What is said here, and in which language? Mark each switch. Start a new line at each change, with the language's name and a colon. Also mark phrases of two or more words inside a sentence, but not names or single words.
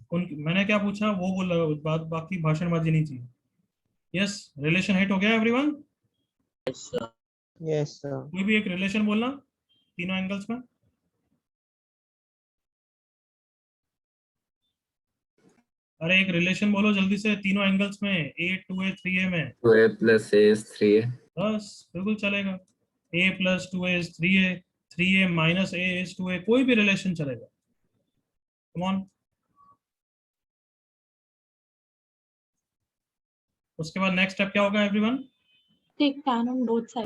Hindi: मैंने क्या पूछा वो बोला, बात बाकी भाषणबाजी नहीं चाहिए। यस, रिलेशन हिट हो गया एवरीवन।
English: Yes, sir.
Hindi: कोई भी एक रिलेशन बोलना तीनों एंगल्स में। अरे एक रिलेशन बोलो जल्दी से तीनों एंगल्स में, a 2a 3a में।
English: 2a plus a is 3a.
Hindi: बस बिल्कुल चलेगा।
English: a plus 2a is 3a, 3a minus a is 2a,
Hindi: कोई भी रिलेशन चलेगा।
English: come on.
Hindi: उसके बाद
English: next step
Hindi: क्या होगा एवरीवन?
English: Take tan on both sides.